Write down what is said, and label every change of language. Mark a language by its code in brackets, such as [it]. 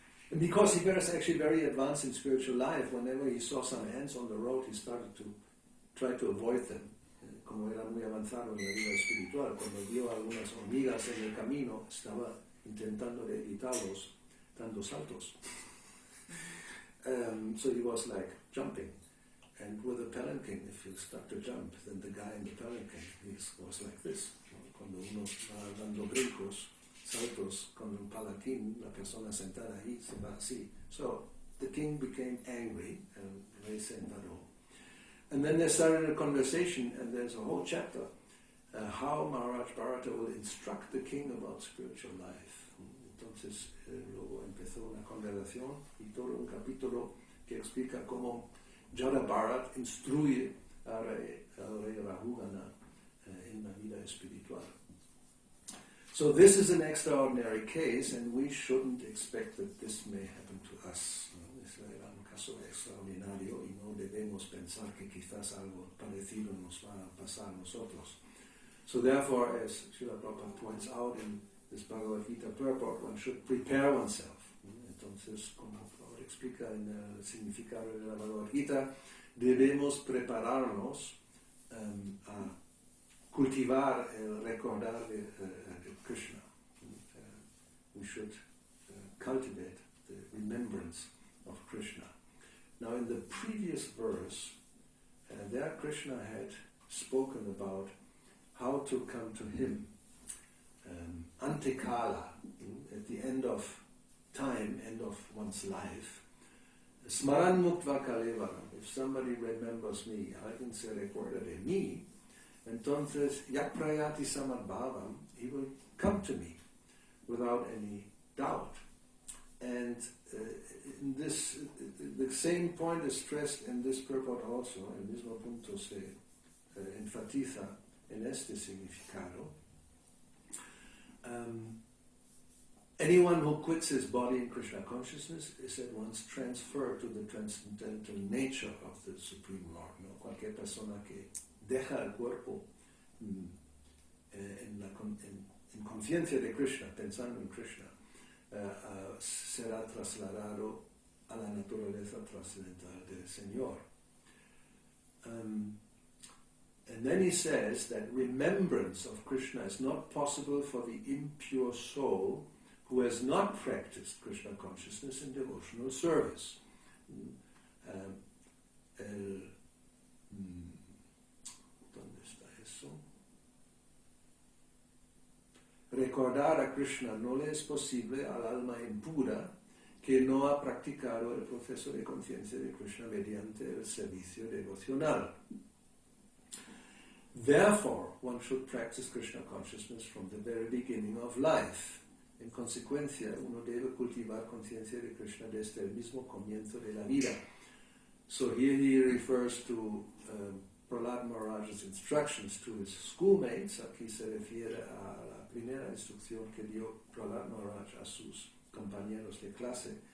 [en] And because he was actually very advanced in spiritual life, whenever he saw some ants on the road, he started to try to avoid them. [es] Como era muy avanzado en la vida espiritual, cuando vio algunas hormigas en el camino, estaba intentando de evitarlos dando saltos. [en] So he was like jumping. And with a palanquin, if you start to jump, then the guy in the palanquin was like this. [es] Cuando uno va dando brincos, saltos con un palanquín, la persona sentada ahí se va así. [en] So the king became angry and [es] rey se enfadó. [en] And then they started a conversation, and there's a whole chapter how Maharaj Bharata will instruct the king about spiritual life. [es] Entonces luego empezó una conversación y todo un capítulo que explica cómo Jada Bharat instruye al rey Rahugana en la vida espiritual. [en] So this is an extraordinary case, and we shouldn't expect that this may happen to us. [es] Es un caso extraordinario y no debemos pensar que quizás algo parecido nos va a pasar a nosotros. [en] So therefore, as Srila Prabhupada points out in this Bhagavad Gita purport, one should prepare oneself. [es] Entonces, como Prabhupada explica en el significado de la Bhagavad Gita, debemos prepararnos a cultivar el recordar de Krishna. [en] We should cultivate the remembrance of Krishna. Now in the previous verse, there Krishna had spoken about how to come to him. Antekala, at the end of time, end of one's life. [sa] Smaran muktva kalevaram. [en] If somebody remembers me, [es] alguien se recuerda de mí, entonces [sa] yakprayati samadbhavam, [en] he will come to me without any doubt. And in this, the same point is stressed in this purport also. [es] El mismo punto se enfatiza en este significado. [en] Anyone who quits his body in Krishna consciousness is at once transferred to the transcendental nature of the Supreme Lord. [es] ¿No? Cualquier persona que deja el cuerpo en conciencia de Krishna, pensando en Krishna, será trasladado a la naturaleza trascendental del Señor. [en] And then he says that remembrance of Krishna is not possible for the impure soul who has not practiced Krishna consciousness in devotional service. [es] ¿Dónde está eso? Recordar a Krishna no le es posible al alma impura que no ha practicado el proceso de conciencia de Krishna mediante el servicio devocional. [en] Therefore, one should practice Krishna consciousness from the very beginning of life. [es] En consecuencia, uno debe cultivar conciencia de Krishna desde el mismo comienzo de la vida. [en] So here he refers to Prahlad Maharaj's instructions to his schoolmates. [es] Aquí se refiere a la primera instrucción que dio Prahlad Maharaj a sus compañeros de clase.